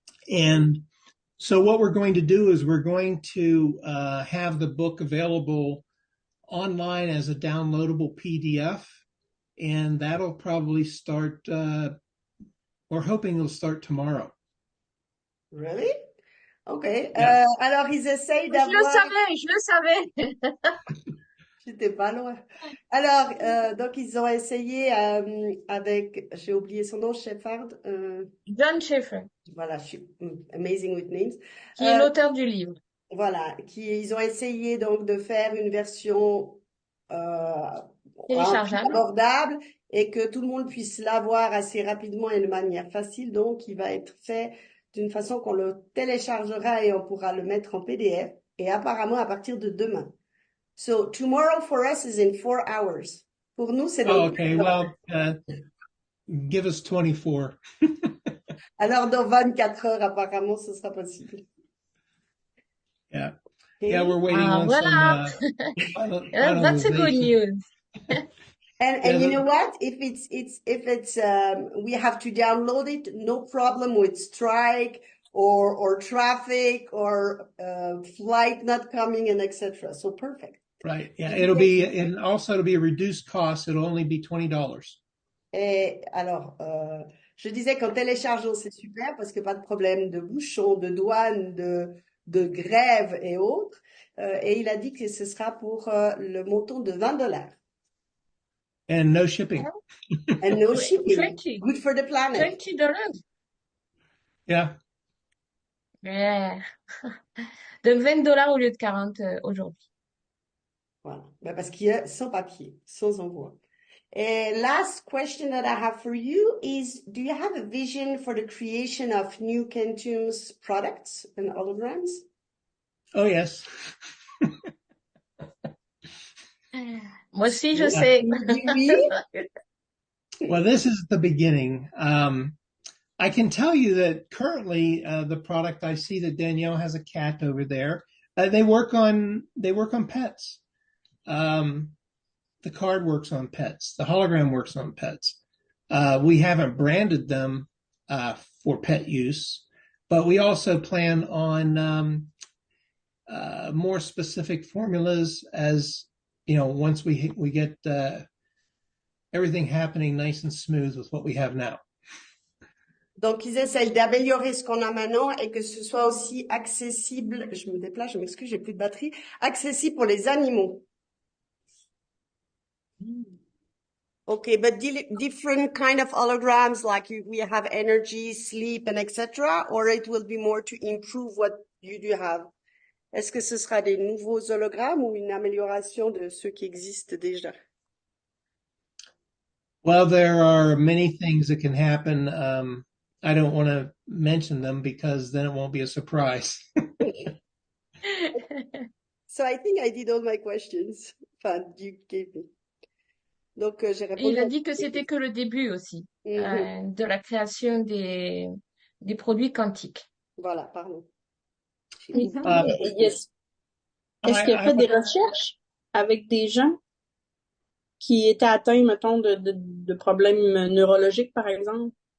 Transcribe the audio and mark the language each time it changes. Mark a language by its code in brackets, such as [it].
[en] And so what we're going to do is we're going to have the book available online as a downloadable PDF. And that'll probably start, we're hoping it'll start tomorrow. Really? Okay. Yeah. [fr] Alors, ils essayent d'avoir... Je le savais. J'étais pas loin. Alors, donc, ils ont essayé avec, j'ai oublié son nom, Shepard. John Schaefer. [en] Voilà, amazing with names. [fr] Qui est l'auteur du livre. Voilà, ils ont essayé donc de faire une version téléchargeable, abordable et que tout le monde puisse l'avoir assez rapidement et de manière facile. Donc, il va être fait d'une façon qu'on le téléchargera et on pourra le mettre en PDF. Et apparemment, à partir de demain. [en] So, tomorrow for us is in 4 hours. [fr] Pour nous, c'est dans [en] okay, well, give us 24. [fr] Alors, dans 24 heures, apparemment, ce sera possible. [en] Yeah. Yeah, we're waiting on [fr] Voilà. [en] some That's a good finalization. news. And Yeah, you know what? If it's we have to download it, no problem with strike or traffic or flight not coming and etc. So perfect. right. Yeah, it'll be, and also to be a reduced cost. It'll only be $20. [fr] Et alors, je disais qu'en téléchargeant, c'est super parce que pas de problème de bouchons, de douane, de grève et autres. Et il a dit que ce sera pour le montant de $20. [en] And no shipping. And no shipping. 20. Good for the planet. $20. Yeah. Yeah. [fr] Donc $20 au lieu de 40 aujourd'hui. Voilà. Ben, parce qu'il y a sans papier, sans envoi. [en] And last question that I have for you is, do you have a vision for the creation of new Quantum's products and holograms? Oh, yes. [fr] Moi aussi, je sais. Oui. [en] Well, this is the beginning. I can tell you that currently the product, I see that Danielle has a cat over there. They work on pets. The card works on pets. The hologram works on pets. We haven't branded them for pet use, but we also plan on more specific formulas as, you know, once we get everything happening nice and smooth with what we have now. [fr] Donc, ils essayent d'améliorer ce qu'on a maintenant et que ce soit aussi accessible. Je me déplace, je m'excuse, j'ai plus de batterie. Accessible pour les animaux. [en] Okay, but different kind of holograms, like we have energy, sleep, and etc., or it will be more to improve what you do have? [fr] Est-ce que ce sera des nouveaux hologrammes ou une amélioration de ceux qui existent déjà? [en] Well, there are many things that can happen. I don't want to mention them because then it won't be a surprise. So I think I did all my questions. [fr] Enfin, [en] you gave me. [fr] Donc, j'ai répondu. Il a dit que c'était que le début aussi de la création des produits quantiques. Voilà, pardon. Est-ce qu'il a fait des recherches avec des gens qui étaient atteints, mettons, de problèmes neurologiques, par exemple?